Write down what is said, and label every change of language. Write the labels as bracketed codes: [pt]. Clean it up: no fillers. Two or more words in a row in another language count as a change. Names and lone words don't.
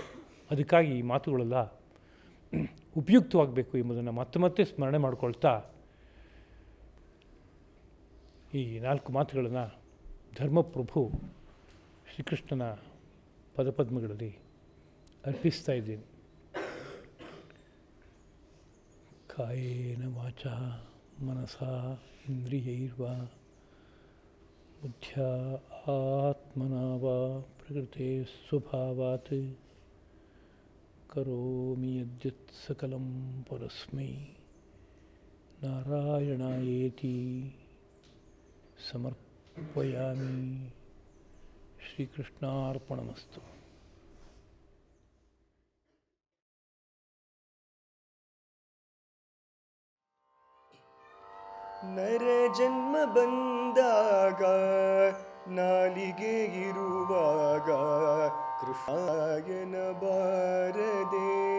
[kn] ಅದಕ್ಕಾಗಿ ಈ ಮಾತುಗಳೆಲ್ಲ ಉಪಯುಕ್ತವಾಗಬೇಕು ಎಂಬುದನ್ನು ಮತ್ತೆ ಮತ್ತೆ ಸ್ಮರಣೆ ಮಾಡಿಕೊಳ್ತಾ ಈ 4 ಮಾತುಗಳನ್ನು ಧರ್ಮಪ್ರಭು ಶ್ರೀಕೃಷ್ಣನ ಪದಪದ್ಮಗಳಲ್ಲಿ ಅರ್ಪಿಸ್ತಾ ಇದ್ದೀನಿ. [sa] ಕಾಯೇನ ವಾಚಾ ಮನಸಾ ಇಂದ್ರಿಯೈರ್ವಾ ಬುದ್ಧ್ಯಾ ಆತ್ಮ ಆತ್ಮನಾ ವಾ ಪ್ರಕೃತೆ ಸ್ವಭಾವಾತ್ ಕರೋಮಿ ಯದ್ಯತ್ ಸಕಲಂ ಪರಸ್ಮೈ ನಾರಾಯಣಾಯೇತಿ ಸಮರ್ಪಯಾಮಿ. ಶ್ರೀಕೃಷ್ಣಾರ್ಪಣಮಸ್ತು. [kn] ನರ ಜನ್ಮ ಬಂದಾಗ ನಾಲಿಗೆ ಇರುವಾಗ ಕೃಷ್ಣಾಯನ ಬಾರದೆ.